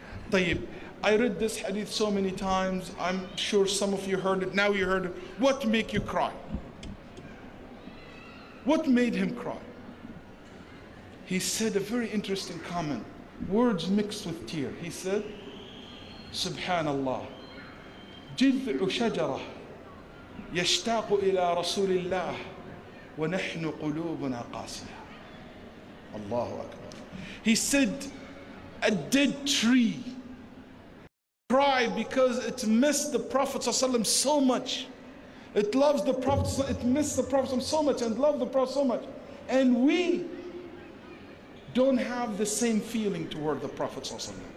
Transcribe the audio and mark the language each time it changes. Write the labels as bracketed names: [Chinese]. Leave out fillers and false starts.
[Arabic] طيب, [English] I read this hadith so many times. I'm sure some of you heard it. Now you heard it. What made you cry? What made him cry? He said a very interesting comment. Words mixed with tear. He said, Subhanallah. [Arabic] جذع شجرة يشتاق إلى رسول الله ونحن قلوبنا قاسية. Allahu Akbar. [English] He said, a dead tree cried because it missed the Prophet ﷺ so much. It loves the Prophet, it missed the Prophet so much and loved the Prophet so much. And we don't have the same feeling toward the Prophet ﷺ.